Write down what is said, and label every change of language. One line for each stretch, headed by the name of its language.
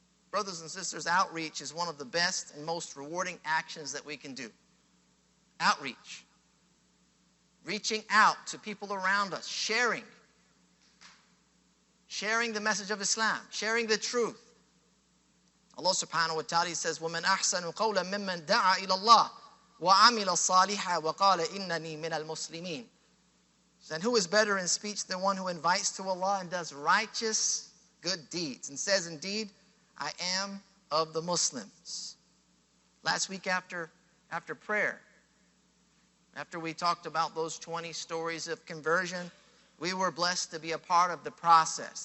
English: Brothers and sisters, outreach is one of the best and most rewarding actions that we can do. Outreach. Reaching out to people around us, sharing the message of Islam, sharing the truth.
Arabic: Allah subhanahu wa ta'ala says, وَمَنْ أَحْسَنُ قَوْلًا مِمَّنْ دَعَا إِلَى اللَّهِ وَعَمِلَ الصَّالِحًا وَقَالَ إِنَّنِي مِنَ الْمُسْلِمِينَ.
English: And who is better in speech than one who invites to Allah and does righteous good deeds and says, indeed, I am of the Muslims. Last week after prayer, after we talked about those 20 stories of conversion, we were blessed to be a part of the process.